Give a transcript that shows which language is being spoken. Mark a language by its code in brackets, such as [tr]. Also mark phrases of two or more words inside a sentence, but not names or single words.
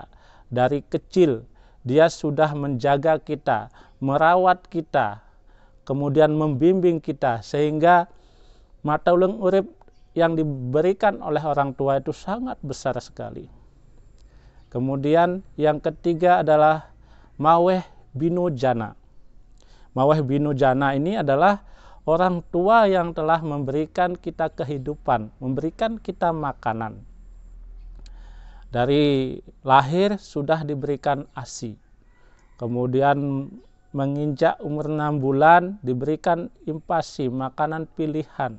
[id] Dari kecil, dia sudah menjaga kita, merawat kita, kemudian membimbing kita, sehingga [ban] matulung urip [id] yang diberikan oleh orang tua itu sangat besar sekali. Kemudian yang ketiga adalah [ban] maweh binujana. Maweh binujana [id] ini adalah orang tua yang telah memberikan kita kehidupan, memberikan kita makanan. Dari lahir sudah diberikan ASI. Kemudian menginjak umur 6 bulan diberikan impasi, makanan pilihan.